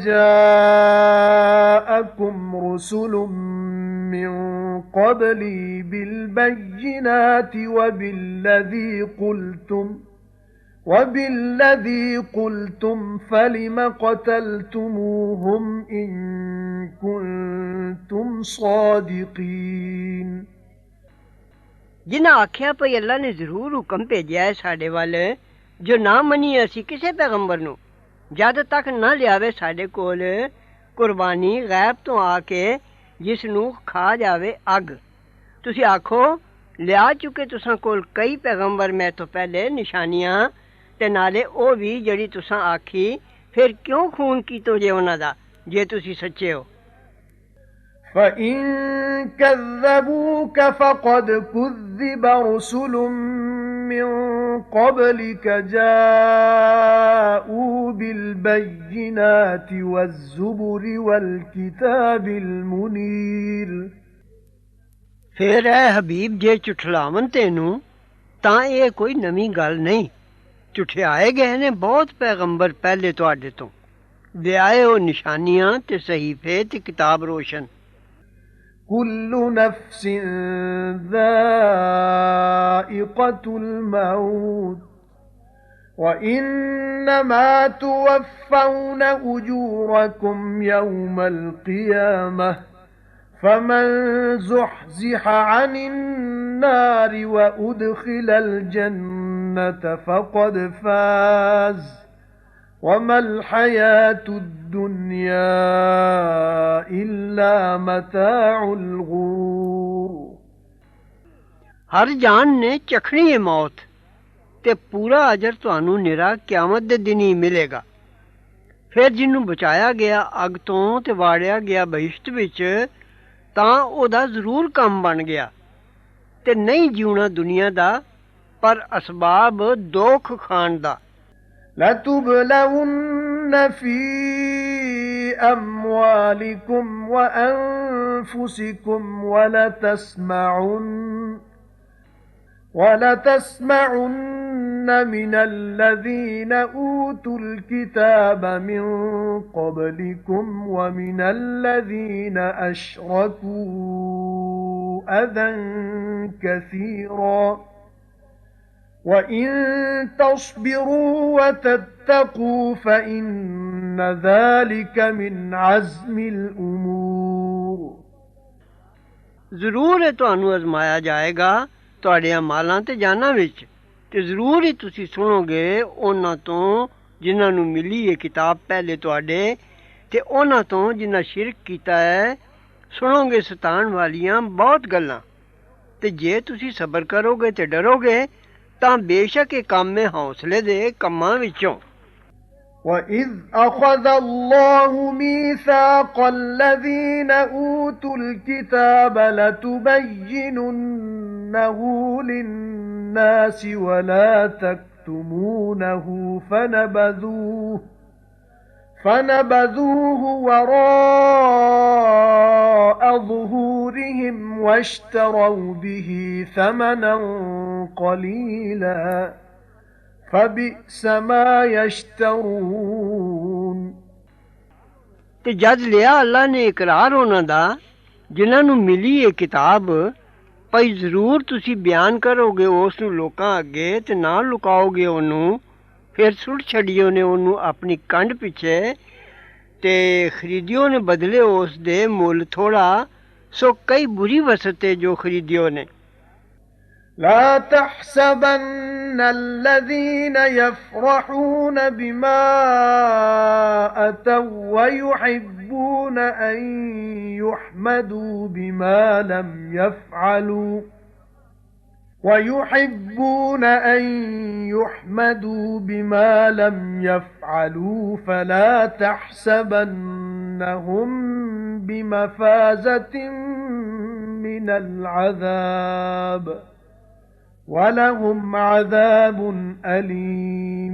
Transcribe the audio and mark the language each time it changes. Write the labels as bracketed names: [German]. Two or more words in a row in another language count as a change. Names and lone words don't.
[Arabic] جاءكم رسل من قبلي بالبينات وبالذي قلتم فلم قتلتموهم إن كنتم صادقين [Punjabi] ਜਿਨ੍ਹਾਂ ਆਖਿਆ ਭਈ ਅੱਲਾ ਨੇ ਜ਼ਰੂਰ ਹੁਕਮ ਭੇਜਿਆ ਹੈ ਸਾਡੇ ਵੱਲ ਜੋ ਨਾ ਮੰਨੀਏ ਅਸੀਂ ਕਿਸੇ ਪੈਗੰਬਰ ਨੂੰ ਜਦ ਤੱਕ ਨਾ ਲਿਆਵੇ ਸਾਡੇ ਕੋਲ ਕੁਰਬਾਨੀ ਗ਼ੈਬ ਤੋ ਆਕੇ ਜਿਸ ਨੂੰ ਖਾ ਜਾਵੇ ਅੱਗ ਤੁਸੀਂ ਆਖੋ ਲਿਆ ਚੁੱਕੇ ਤੁਸਾਂ ਕੋਲ ਕਈ ਪੈਗੰਬਰ ਮੈਂ ਤੋ ਪਹਿਲੇ ਨਿਸ਼ਾਨੀਆਂ ਤੇ ਨਾਲੇ ਓ ਭੀ ਜੜੀ ਤੁਸਾਂ ਆਖੀ ਫਿਰ ਕਿਉਂ ਖ਼ੂਨ ਕੀਤੋ ਜੇ ਉਨ੍ਹਾਂ ਦਾ ਜੇ ਤੁਸੀਂ ਸੱਚੇ ਹੋ। [Arabic] فَإِن كَذَّبُوكَ فَقَدْ كُذِّبَ رُسُلٌ مِّن قَبْلِكَ جَاءُوا بِالْبَيِّنَاتِ وَالزُّبُرِ وَالْكِتَابِ الْمُنِيرِ [Punjabi] ਫਿਰ ਐ ਹਬੀਬ ਜੇ ਝੁਠਲਾਵਨ ਤੇਨੂ ਤਾਂ ਇਹ ਕੋਈ ਨਵੀਂ ਗੱਲ ਨਹੀਂ ਝੁਠਿਆਏ ਗਏ ਨੇ ਬਹੁਤ ਪੈਗੰਬਰ ਪਹਿਲੇ ਤੁਹਾਡੇ ਤੋ ਲਿਆਏ ਹੋ ਨਿਸ਼ਾਨੀਆਂ ਤੇ ਸਹੀਫ਼ੇ ਤੇ ਕਿਤਾਬ ਰੋਸ਼ਨ। [Arabic] كُلُّ نَفْسٍ ذَائِقَةُ الْمَوْتِ وَإِنَّمَا تُوَفَّوْنَ أُجُورَكُمْ يَوْمَ الْقِيَامَةِ فَمَنْ زُحْزِحَ عَنِ النَّارِ وَأُدْخِلَ الْجَنَّةَ فَقَدْ فَازَ وَمَا الْحَيَاةُ الدُّنْيَا إِلَّا مَتَاعُ الْغُرُورِ [Punjabi] ਹਰ ਜਾਨ ਨੇ ਚਖਨੀ ਹੈ ਮੌਤ ਤੇ ਪੂਰਾ ਅਜਰ ਤੁਹਾਨੂ ਨਿਰਾ ਕ਼ਯਾਮਤ ਦੇ ਦਿਨ ਹੀ ਮਿਲੇਗਾ। ਫਿਰ ਜਿਹਨੂੰ ਬਚਾਇਆ ਗਿਆ ਅੱਗ ਤੋਂ ਤੇ ਵਾੜਿਆ ਗਿਆ ਬਹਿਸ਼ਤ ਵਿੱਚ ਤਾਂ ਉਹਦਾ ਜ਼ਰੂਰ ਕੰਮ ਬਣ ਗਿਆ ਤੇ ਨਹੀਂ ਜਿਉਣਾ ਦੁਨੀਆ ਦਾ ਪਰ ਅਸਬਾਬ ਦੋਖ ਖਾਣ ਦਾ [Arabic] لَتُبْلَوُنَّ فِي أَمْوَالِكُمْ وَأَنفُسِكُمْ وَلَتَسْمَعُنَّ مِنَ الَّذِينَ أُوتُوا الْكِتَابَ مِنْ قَبْلِكُمْ وَمِنَ الَّذِينَ أَشْرَكُوا أَذًى كَثِيرًا وَإِن تَصْبِرُوا وَتَتَّقُوا فَإِنَّ ذَلِكَ مِنْ عَزْمِ الْأُمُورِ [Punjabi] ਜ਼ਰੂਰ ਇਹ ਤੁਹਾਨੂੰ ਅਜ਼ਮਾਇਆ ਜਾਏਗਾ ਤੁਹਾਡੀਆਂ ਮਾਲਾਂ ਤੇ ਜਾਨਾਂ ਵਿੱਚ ਤੇ ਜ਼ਰੂਰ ਹੀ ਤੁਸੀਂ ਸੁਣੋਗੇ ਉਹਨਾਂ ਤੋਂ ਜਿਨ੍ਹਾਂ ਨੂੰ ਮਿਲੀ ਇਹ ਕਿਤਾਬ ਪਹਿਲੇ ਤੁਹਾਡੇ ਤੇ ਉਹਨਾਂ ਤੋਂ ਜਿਨ੍ਹਾਂ ਸ਼ਿਰਕ ਕੀਤਾ ਹੈ ਸੁਣੋਗੇ ਸਤਾਉਣ ਵਾਲੀਆਂ ਬਹੁਤ ਗੱਲਾਂ ਤੇ ਜੇ ਤੁਸੀਂ ਸਬਰ ਕਰੋਗੇ ਤੇ ਡਰੋਗੇ ਤਾਂ ਬੇਸ਼ੱਕ ਇਹ ਕੰਮ ਹੈ ਹੌਸਲੇ ਦੇ ਕੰਮਾਂ ਵਿੱਚੋਂ [Arabic] وَإِذْ أَخَذَ اللَّهُ مِيثَاقَ الَّذِينَ أُوتُوا الْكِتَابَ لَتُبَيِّنُنَّهُ لِلنَّاسِ وَلَا تَكْتُمُونَهُ فَنَبَذُوهُ وَرَاءَ ظُهُورِهِمْ وَاشْتَرَوْا بِهِ ثَمَنًا قَلِيلًا فَبِئْسَ مَا يَشْتَرُونَ [Punjabi] ਤੇ ਜਦ ਲਿਆ ਅੱਲਾ ਨੇ ਇਕਰਾਰ ਉਹਨਾਂ ਦਾ ਜਿਨ੍ਹਾਂ ਨੂੰ ਮਿਲੀ ਇਹ ਕਿਤਾਬ ਭਈ ਜ਼ਰੂਰ ਤੁਸੀਂ ਬਿਆਨ ਕਰੋਗੇ ਉਸ ਨੂੰ ਲੋਕਾਂ ਅੱਗੇ ਤੇ ਨਾ ਲੁਕਾਓਗੇ ਉਹਨੂੰ ਫਿਰ ਸੁੱਟ ਛੱਡਿਓ ਨੇ ਉਹਨੂੰ ਆਪਣੀ ਕੰਡ ਪਿੱਛੇ ਤੇ ਖਰੀਦਿਓ ਨੇ ਬਦਲੇ ਉਸ ਦੇ ਮੁੱਲ ਥੋੜਾ ਸੋ ਕਈ ਬੁਰੀ ਵਸਤ ਤੇ ਜੋ ਖਰੀਦਿਓ ਨੇ [Arabic] لا تحسبن الذين يفرحون بما أتوا ويحبون أن يحمدوا بما لم يفعلوا فلا تحسبنهم بمفازة من العذاب وَلَهُمْ عَذَابٌ أَلِيمٌ